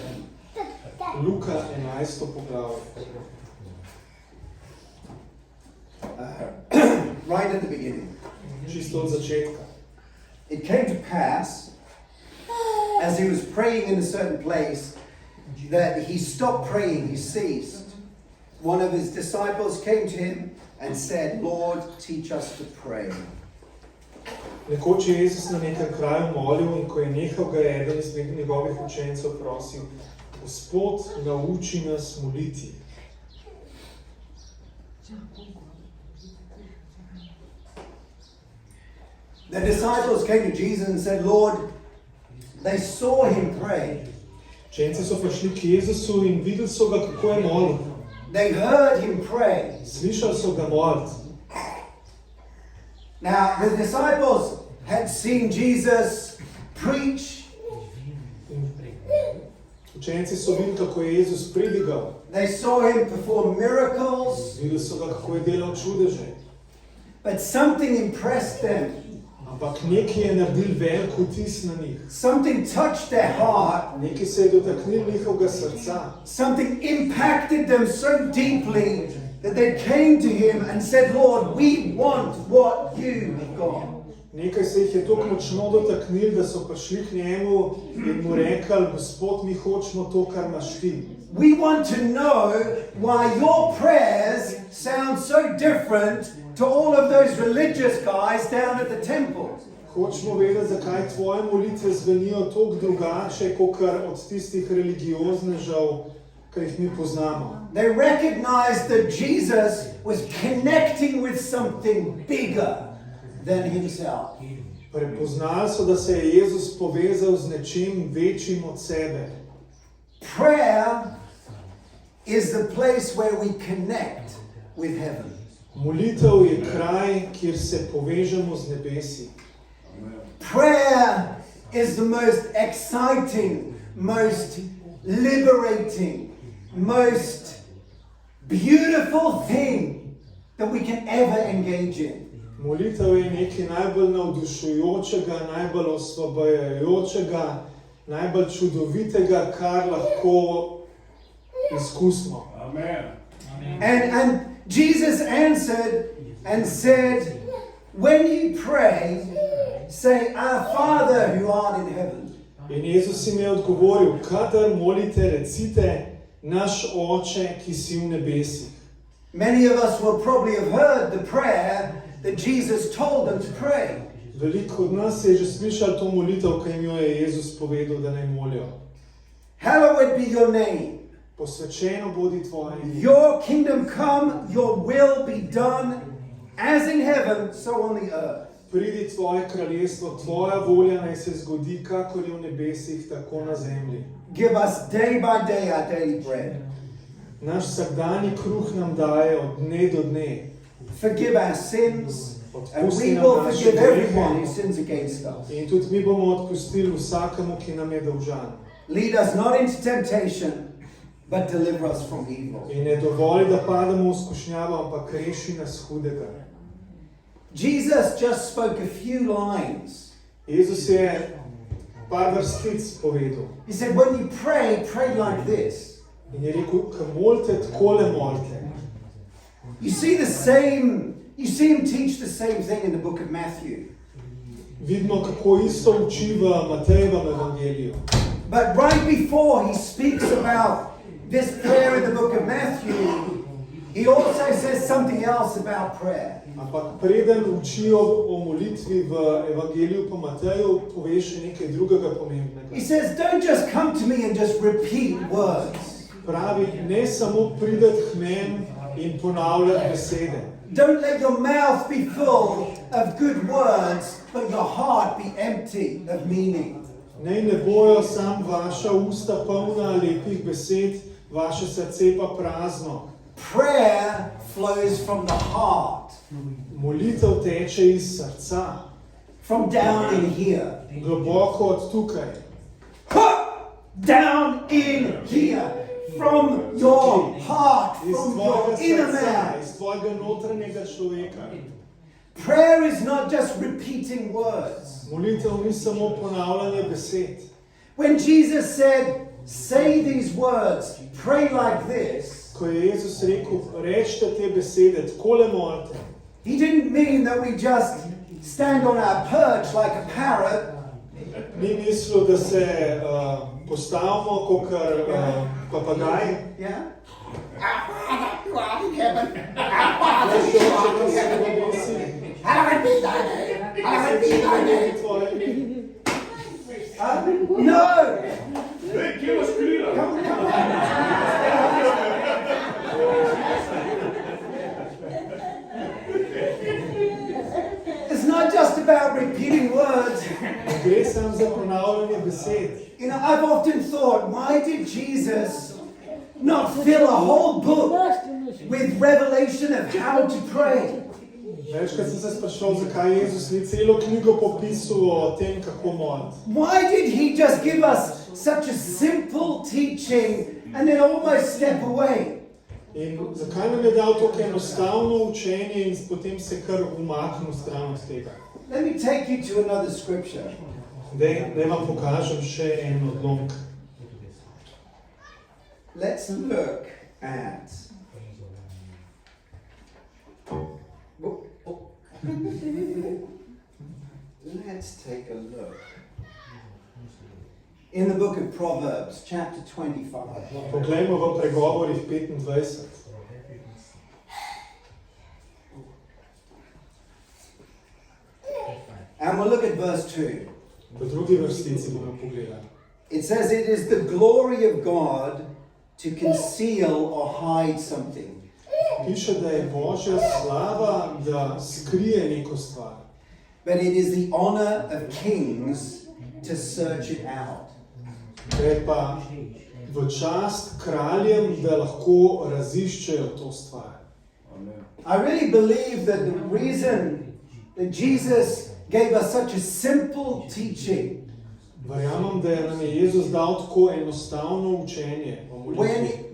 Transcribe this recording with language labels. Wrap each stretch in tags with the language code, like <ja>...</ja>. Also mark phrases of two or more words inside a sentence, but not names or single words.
<sl>Luka 11. poglavje.</sl> <en>Right at the beginning.</en> <sl>Čisto od začetka.</sl> <en>It came to pass, as he was praying in a certain place, that he stopped praying, he ceased. One of his disciples came to him and said, Lord, teach us to pray.</en> <sl>Nekoč je Jezus na nekem kraju molil in ko je nehal, ga je eden izmed njegovih učencev prosil: Gospod, nauči nas moliti.</sl> <en>The disciples came to Jesus and said, Lord, they saw him pray.</en> <sl>Učenci so prišli k Jezusu in videli so ga, kako je molil.</sl> <en>They heard him pray.</en> <sl>Slišali so ga moliti.</sl> <en>Now, the disciples had seen Jesus preach.</en> <sl>Učenci so videli, kako je Jezus predigal.</sl> <en>They saw him perform miracles.</en> <sl>Videli so ga, kako je delal čudeže.</sl> <en>But something impressed them.</en> <sl>Ampak nekaj je naredil velik vtis na njih.</sl> <en>Something touched their heart.</en> <sl>Nekaj se je dotaknil njihovega srca.</sl> <en>Something impacted them so deeply that they came to him and said, Lord, we want what you have got.</en> <sl>Nekaj se jih je tako močno dotaknil, da so prišli k njemu in mu rekli: Gospod, mi hočemo to, kar imaš ti.</sl> <en>We want to know why your prayers sound so different to all of those religious guys down at the temple.</en> <sl>Hočemo vedeti, zakaj tvoje molitve zvenijo toliko drugače, kakor od tistih religioznežev, ki jih mi poznamo.</sl> <en>They recognized that Jesus was connecting with something bigger than himself.</en> <sl>Prepoznali so, da se je Jezus povezal z nečim večjim od sebe.</sl> <en>Prayer is the place where we connect with heaven.</en> <sl>Molitev je kraj, kjer se povežemo z nebesi.</sl> <en>Prayer is the most exciting, most liberating, most beautiful thing that we can ever engage in.</en> <sl>Molitev je nekaj najbolj navdušujočega, najbolj osvobajajočega, najbolj čudovitega, kar lahko izkusimo.</sl> <en>Amen. And Jesus answered and said, when you pray, say, Our Father who art in heaven.</en> <sl>In Jezus jim je odgovoril: kadar molite, recite: Naš Oče, ki si v nebesih.</sl> <en>Many of us will probably have heard the prayer that Jesus told them to pray.</en> <sl>Veliko od nas je že slišal to molitev, ki jim jo je Jezus povedal, da naj molijo.</sl> <en>Hallowed be your name.</en> <sl>Posvečeno bodi tvoje ime.</sl> <en>Your kingdom come, your will be done, as in heaven, so on the earth.</en> <sl>Pridi tvoje kraljestvo, tvoja volja naj se zgodi, kakor je v nebesih, tako na zemlji.</sl> <en>Give us day by day our daily bread.</en> <sl>Naš vsakdanji kruh nam daje od dne do dne.</sl> <en>Forgive our sins, and</en> <sl>Odpusti</sl> <en>we</en> <sl>nam</sl> <en>will</en> <sl>naše</sl> <en>forgive everyone who</en> <sl>grehe</sl> <en>sins against us.</en> <sl>in tudi mi bomo odpustili vsakemu, ki nam je dolžan.</sl> <en>Lead us not into temptation, but deliver us from evil.</en> <sl>In ne dovoli, da pademo v skušnjavo, ampak reši nas hudega.</sl> <en>Jesus just spoke a few lines.</en> <sl>Jezus je par vrstic povedal.</sl> <en>He said, when you pray, pray like this.</en> <sl>In je rekel: ko molite, takole molite.</sl> <en>You see him teach the same thing in the book of Matthew.</en> <sl>Vidimo, kako isto uči v Matejevem evangeliju.</sl> <en>But right before he speaks about this prayer in the book of Matthew, he also says something else about prayer.</en> <sl>Ampak preden učijo o molitvi v evangeliju po Mateju, pove še nekaj drugega pomembnega.</sl> <en>He says, don't just come to me and just repeat words.</en> <sl>Pravi, ne samo prideti k meni in ponavljati besede.</sl> <en>Don't let your mouth be full of good words, but your heart be empty of meaning.</en> <sl>Ne bojo sam vaša usta polna lepih besed, vaše srce pa prazno.</sl> <en>Prayer flows from the heart.</en> <sl>Molitev teče iz srca.</sl> <en>From down in here.</en> <sl>Globoko od tukaj.</sl> <en>Down in here. From your heart, from your inner man.</en> <sl>Iz tvojega notranjega človeka.</sl> <en>Prayer is not just repeating words.</en> <sl>Molitev ni samo ponavljanje besed.</sl> <en>When Jesus said, say these words, pray like this,</en> <sl>ko je Jezus rekel, rečite te besede, takole molite.</sl> <en>He didn't mean that we just stand on our perch like a parrot.</en> <sl>Ni mislil, da se postavimo kakor papagaj.</sl> <en>Yeah? No! Come on. It's not just about repeating words.</en> <sl>Gre samo za ponavljanje besed.</sl> <en>You know, I've often thought, why did Jesus not fill a whole book with revelation of how to pray?</en> <sl>Večkrat sem se sprašal, zakaj Jezus ni celo knjigo popisal o tem, kako moliti.</sl> <en>Why did he just give us such a simple teaching and then almost step away?</en> <sl>In zakaj nam je dal tako enostavno učenje in potem se kar umaknil stran od tega?</sl> <en>Let me take you to another scripture.</en> <sl>Naj vam pokažem še en odlomek.</sl> <en>Let's look at... Let's take a look. In the book of Proverbs, chapter 25.</en> <sl>Poglejmo v pregovorih 25.</sl> <en>And we'll look at verse 2.</en> <sl>V drugi vrstici bomo pogledali.</sl> <en>It says, it is the glory of God to conceal or hide something.</en> <sl>Piše, da je Božja slava, da skrije neko stvar.</sl> <en>But it is the honor of kings to search it out.</en> <sl>Da je pa v čast kraljem, da lahko raziščejo to stvar.</sl> <en>I really believe that the reason that Jesus gave us such a simple teaching,</en> <sl>Verjamem, da je nam je Jezus dal tako enostavno učenje o molitvi.</sl>